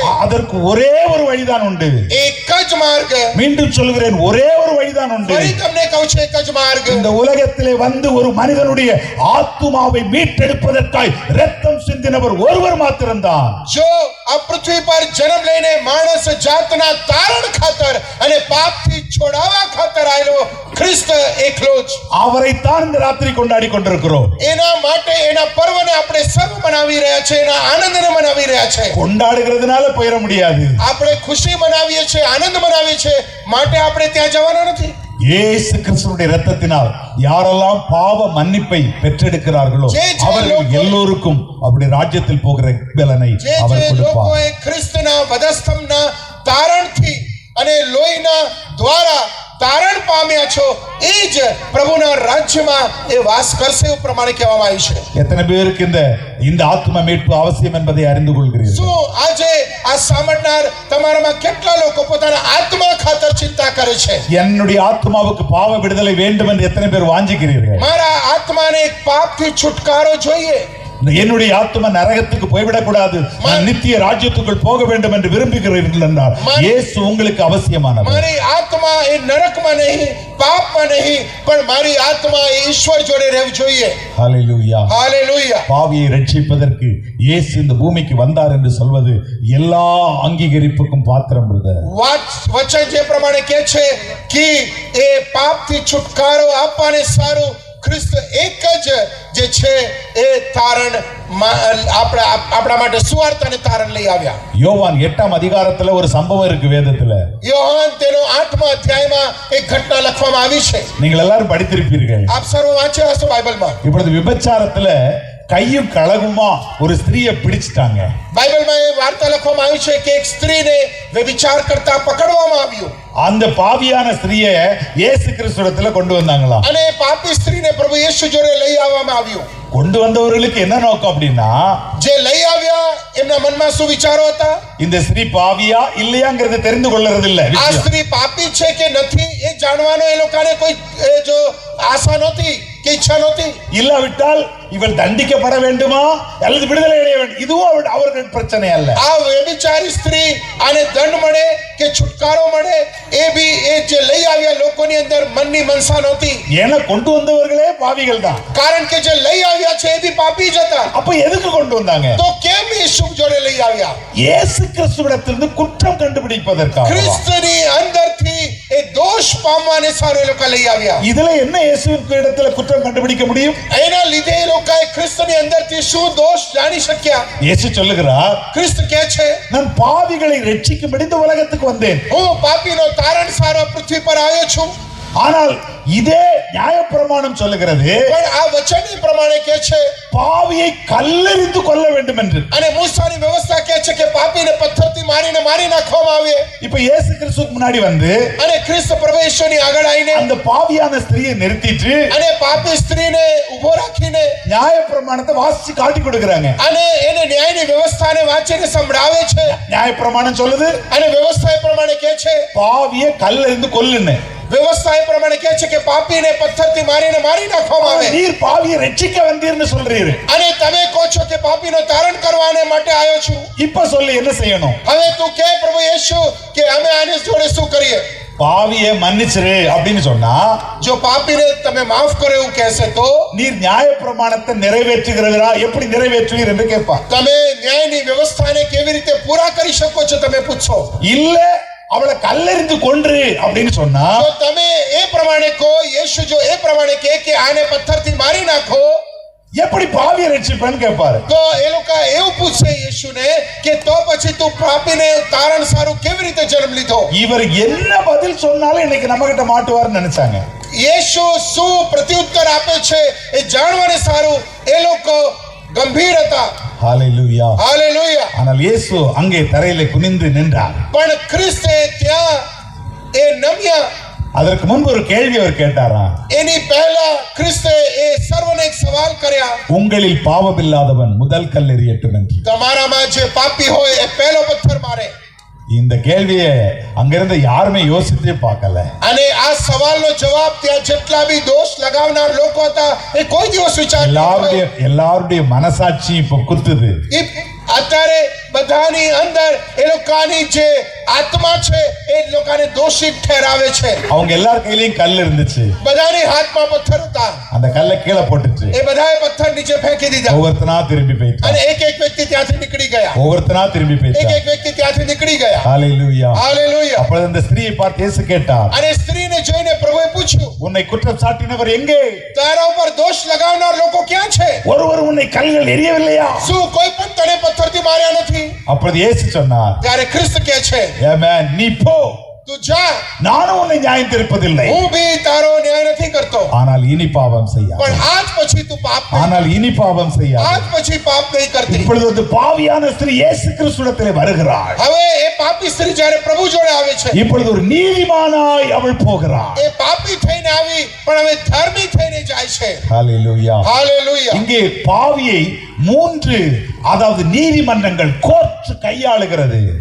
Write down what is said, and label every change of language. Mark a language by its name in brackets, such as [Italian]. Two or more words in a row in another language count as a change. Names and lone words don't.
[Tamil] அதற்கு ஒரே ஒரு வழிதான் உண்டு. [Gujarati] એક જ માર્ગ. [Tamil] மீண்டும் சொல்கிறேன், ஒரே ஒரு வழிதான் உண்டு. [Gujarati] ફરી તમને કહું છું એક જ માર્ગ. [Tamil] இந்த உலகத்திலே வந்து ஒரு மனிதனுடைய ஆத்துமாவை மீட்டெடுப்பதற்காய் ரத்தம் சிந்தினவர் ஒருவர் மாத்திரம்தான். [Gujarati] જો આ પૃથ્વી પર જન્મ લઈને માણસ જાતના તારણ ખાતર અને પાપથી છોડાવવા ખાતર આવેલો ખ્રિસ્ત એકલો જ. [Tamil] அவரைத்தான் இந்த ராத்திரி கொண்டாடி கொண்டிருக்கிறோம். [Gujarati] એના માટે એના પર્વને આપણે સર્વ મનાવી રહ્યા છે, એના આનંદને મનાવી રહ્યા છે. [Tamil] கொண்டாடுகிறதுனால போயிட முடியாது. [Gujarati] આપણે ખુશી મનાવીએ છીએ, આનંદ મનાવીએ છીએ, માટે આપણે ત્યાં જવાના નથી. [Tamil] இயேசு கிறிஸ்துவினுடைய இரத்தத்தினால் யாரெல்லாம் பாவ மன்னிப்பை பெற்றெடுக்கிறார்களோ அவர்கள் எல்லோருக்கும் அப்படி ராஜ்யத்தில் போகிற பலனை அவர் கொடுப்பார். [Gujarati] લોકોએ ખ્રિસ્તના વધસ્તંભના તારણથી અને લોહીના દ્વારા તારણ પામ્યા છો, એ જ પ્રભુના રાજ્યમાં એ વાસ કરશે એવું પ્રમાણે કહેવામાં આવ્યું છે. [Tamil] எத்தனை பேருக்கு இந்த ஆத்ம மீட்பு அவசியம் என்பதை அறிந்து கொள்கிறீர்கள்? [Gujarati] શું આજે આ સાંભળનાર તમારામાં કેટલા લોકો પોતાના આત્મા ખાતર ચિંતા કરે છે? [Tamil] என்னுடைய ஆத்மாவுக்கு பாவ விடுதலை வேண்டும் என்று எத்தனை பேர் வாஞ்சிக்கிறீர்கள்? [Gujarati] મારા આત્માને એક પાપથી છુટકારો જોઈએ. [Tamil] என்னுடைய ஆத்மா நரகத்துக்கு போய்விடக் கூடாது, நான் நித்திய ராஜ்யத்துக்குள் போக வேண்டும் என்று விரும்புகிறீர்கள் என்றால் இயேசு உங்களுக்கு அவசியமானவர். [Gujarati] મારી આત્મા એ નરકમાં નહીં, પાપમાં નહીં, પણ મારી આત્મા એ ઈશ્વર જોડે રહેવું જોઈએ. [Tamil] ஹalleluya. [Gujarati] હાલેલુયા. [Tamil] பாவியை ரட்சிப்பதற்கு இயேசு இந்த பூமிக்கு வந்தார் என்று சொல்வது எல்லா அங்கீகரிப்புக்கும் பாத்திரம். [Gujarati] વચન જે પ્રમાણે કહે છે કે એ પાપથી છુટકારો આપવાને સારું ખ્રિસ્ત એક જ જે છે એ તારણ આપણા માટે સુવાર્તા અને તારણ લઈ આવ્યા. [Tamil] யோவான் 8ஆம் அதிகாரத்துல ஒரு சம்பவம் இருக்கு வேதத்துல. [Gujarati] યોહાન તેનો 8મા અધ્યાયમાં એક ઘટના લખવામાં આવી છે. [Tamil] நீங்கள் எல்லாரும் படித்திருப்பீர்கள். [Gujarati] આપ સર્વ વાંચ્યા હશો બાઇબલમાં. [Tamil] இப்பொழுது விபச்சாரத்துல கையும் களவுமா ஒரு ஸ்திரியை பிடிச்சிட்டாங்க. [Gujarati] બાઇબલમાં એ વાર્તા લખવામાં આવી છે કે એક સ્ત્રીને વ્યભિચાર કરતા પકડવામાં આવ્યું. [Tamil] அந்த பாவியான ஸ்திரியை இயேசு கிறிஸ்துவிடத்துல கொண்டு வந்தாங்களாம். [Gujarati] અને પાપી સ્ત્રીને પ્રભુ યેશુ જોડે લઈ આવવામાં આવ્યું. [Tamil] கொண்டு வந்தவர்களுக்கு என்ன நோக்கம் அப்படின்னா, [Gujarati] જે લઈ આવ્યા એમના મનમાં શું વિચારો હતા? [Tamil] இந்த ஸ்திரீ பாவியா இல்லையாங்கிறத தெரிந்து கொள்றது இல்ல. [Gujarati] આ સ્ત્રી પાપી છે કે નથી એ જાણવાનો એ લોકોને કોઈ જો આશા નહોતી કે ઈચ્છા નહોતી. [Tamil] இல்லாவிட்டால் இவள் தண்டிக்கப்பட வேண்டுமா அல்லது விடுதலை அடைய வேண்டும், இதுவும் அவர்கள் பிரச்சனை அல்ல. [Gujarati] આ વ્યભિચારી સ્ત્રી આને દંડ મળે કે છુટકારો મળે એ બી એ જે લઈ આવ્યા લોકોની અંદર મનની મનસા નહોતી. [Tamil] ஏன்னா கொண்டு வந்தவர்களே பாவிகள் தான். [Gujarati] કારણ કે જે લઈ આવ્યા છે એ બી પાપી જ હતા. [Tamil] அப்ப எதுக்கு கொண்டு வந்தாங்க? [Gujarati] તો કેમ યેશુ જોડે લઈ આવ્યા? [Tamil] இயேசு கிறிஸ்துவிடத்திலிருந்து குற்றம் கண்டுபிடிப்பதற்காக. [Gujarati] ખ્રિસ્તની અંદરથી એ દોષ પામવાને સારું એ લોકો લઈ આવ્યા. [Tamil] இதுல என்ன இயேசுவின் இடத்துல குற்றம் கண்டுபிடிக்க முடியும்? [Gujarati] એના લીધે એ લોકોએ ખ્રિસ્તની અંદરથી શું દોષ જાણી શક્યા? [Tamil] இயேசு சொல்லுகிறார், [Gujarati] ખ્રિસ્ત કહે છે [Tamil] நான் பாவிகளை ரட்சிக்கும்படி இந்த உலகத்துக்கு வந்தேன். [Gujarati] હું પાપીનો તારણ સારો પૃથ્વી પર આવ્યો છું. [Tamil] ஆனால் இதே நியாயப்பிரமாணம் சொல்லுகிறது, [Gujarati] પણ આ વચન પ્રમાણે કહે છે [Tamil] பாவியை கல்லெறிந்து கொல்ல வேண்டும் என்று. [Gujarati] અને મૂસાની વ્યવસ્થા કહે છે કે પાપીને પથ્થરથી મારીને મારી નાખવામાં આવે. [Tamil] இப்ப இயேசு கிறிஸ்துவுக்கு முன்னாடி வந்து [Gujarati] અને ખ્રિસ્ત પ્રભુ ઈશ્વરની આગળ આવીને [Tamil] அந்த பாவியான ஸ்திரியை நிறுத்திட்டு [Gujarati] અને પાપી સ્ત્રીને ઊભો રાખીને [Tamil] நியாயப்பிரமாணத்தை வாசிச்சு காட்டி கொடுக்கறாங்க. [Gujarati] અને એને ન્યાયની વ્યવસ્થાને વાંચીને સંભળાવે છે. [Tamil] நியாயப்பிரமாணம் சொல்லுது [Gujarati] અને વ્યવસ્થા એ પ્રમાણે કહે છે [Tamil] பாவியை கல்லெறிந்து கொல்லுன்னு. [Gujarati] વ્યવસ્થા એ પ્રમાણે કહે છે કે પાપીને પથ્થરથી મારીને મારી નાખવામાં આવે. [Tamil] நீர் பாவியை ரட்சிக்க வந்தீர்னு சொல்றீரு. [Gujarati] અને તમે કહો છો કે પાપીનો તારણ કરવાને માટે આવ્યો છું. [Tamil] இப்ப சொல்லு என்ன செய்யணும்? [Gujarati] હવે તું કે પ્રભુ યેશુ કે અમે આને જોડે શું કરીએ? [Tamil] பாவியை மன்னிச்சிரு அப்படின்னு சொன்னா, [Gujarati] જો પાપીને તમે માફ કરો એવું કહેશે તો [Tamil] நீர் நியாயப்பிரமாணத்தை நிறைவேற்றுகிறவரா, எப்படி நிறைவேற்றுவீர் என்று கேட்பா. [Gujarati] તમે ન્યાયની વ્યવસ્થાને કેવી રીતે પૂરા કરી શકો છો તમે પૂછો. [Tamil] இல்ல அவளை கல்லெறிந்து கொன்று அப்படின்னு சொன்னா, [Gujarati] જો તમે એ પ્રમાણે કહો, યેશુ જો એ પ્રમાણે કહે કે આને પથ્થરથી મારી નાખો, [Tamil] எப்படி பாவியை ரட்சிப்பேன்னு கேட்பாரு. [Gujarati] તો એ લોકો એવું પૂછે યેશુને કે તો પછી તું પાપીને તારણ સારું કેવી રીતે જન્મ લીધો? [Tamil] இவர் என்ன பதில் சொன்னாலும் இன்னைக்கு நம்ம கிட்ட மாட்டுவார்னு நினைச்சாங்க. [Gujarati] યેશુ શું પ્રત્યુત્તર આપે છે એ જાણવાને સારું એ લોકો ગંભીર હતા. [Tamil] ஹalleluya. [Gujarati] હાલેલુયા. [Tamil] ஆனால் இயேசு அங்கே தரையிலே குனிந்து நின்றார். [Gujarati] પણ ખ્રિસ્તે ત્યાં એ નમ્યા. [Tamil] அதற்கு முன்பு ஒரு கேள்வி அவர் கேட்டாரா? [Gujarati] એની પહેલા ખ્રિસ્તે એ સર્વને એક સવાલ કર્યા. [Tamil] உங்களில் பாவமில்லாதவன் முதல் கல் எறியட்டும் என்று. [Gujarati] તમારામાં જે પાપી હોય એ પહેલો પથ્થર મારે. [Tamil] இந்த கேள்வியை அங்கிருந்து யாருமே யோசித்தே பார்க்கல. [Gujarati] અને આ સવાલનો જવાબ ત્યાં જેટલા બી દોષ લગાવનાર લોકો હતા એ કોઈ દિવસ વિચાર [Tamil] எல்லாருடைய மனசாட்சி இப்ப குத்துது. [Gujarati] અત્યારે બધાની અંદર એ લોકોની જે આત્મા છે એ લોકોને દોષિત ઠેરાવે છે. [Tamil] அவங்க எல்லார் கையிலயும் கல் இருந்துச்சு. [Gujarati] બધાની હાથમાં પથ્થર હતા. [Tamil] அந்த கல்லை கீழே போட்டுச்சு. [Gujarati] એ બધાએ પથ્થર નીચે ફેંકી દીધા. [Tamil] ஒவ்வொருத்தனா திரும்பி போயிட்டான். [Gujarati] અને એક એક વ્યક્તિ ત્યાંથી નીકળી ગયા. [Tamil] ஒவ்வொருத்தனா திரும்பி [Gujarati] એક [Tamil] போயிட்டான். [Gujarati] એક વ્યક્તિ ત્યાંથી નીકળી ગયા. [Tamil] ஹalleluya. [Gujarati] હાલેલુયા. [Tamil] அப்பொழுது அந்த ஸ்திரீயை பார்த்து இயேசு கேட்டார், [Gujarati] અને સ્ત્રીને જોઈને પ્રભુએ પૂછ્યું, [Tamil] உன்னை குற்றம் சாட்டினவர் எங்கே? [Gujarati] તારા ઉપર દોષ લગાવનાર લોકો ક્યાં છે? [Tamil] ஒருவர் உன்னை கல்கள் எரியவில்லையா? [Gujarati] શું કોઈ પણ તને પથ્થરથી માર્યા નથી? [Tamil] அப்பொழுது இயேசு சொன்னார், [Gujarati] ત્યારે ખ્રિસ્ત કહે છે [Tamil] ஆமென், நீ போ, [Gujarati] તું જા, [Tamil] நானும் உன்னை நியாயம் தீர்ப்பதில்லை, [Gujarati] હું બી તારો ન્યાય નથી કરતો. [Tamil] ஆனால் இனி பாவம் செய்யாதே. [Gujarati] પણ આજ પછી તું પાપ નહીં. [Tamil] ஆனால் இனி பாவம் செய்யாதே. [Gujarati] આજ પછી પાપ નહીં કરતી. [Tamil] இப்பொழுது அந்த பாவியான ஸ்திரீ இயேசு கிறிஸ்துவிடத்திலே வருகிறாள். [Gujarati] હવે એ પાપી સ્ત્રી જ્યારે પ્રભુ જોડે આવે છે, [Tamil] இப்பொழுது ஒரு நீதிமானாய் அவள் போகிறாள். [Gujarati] એ પાપી થઈને આવી પણ હવે ધર્મી થઈને જાય છે. [Tamil] ஹalleluya. [Gujarati] હાલેલુયા. [Tamil] இங்கே பாவியை 3 அதாவது நீதிமன்றங்கள் கோர்ட் கையாளுகிறது.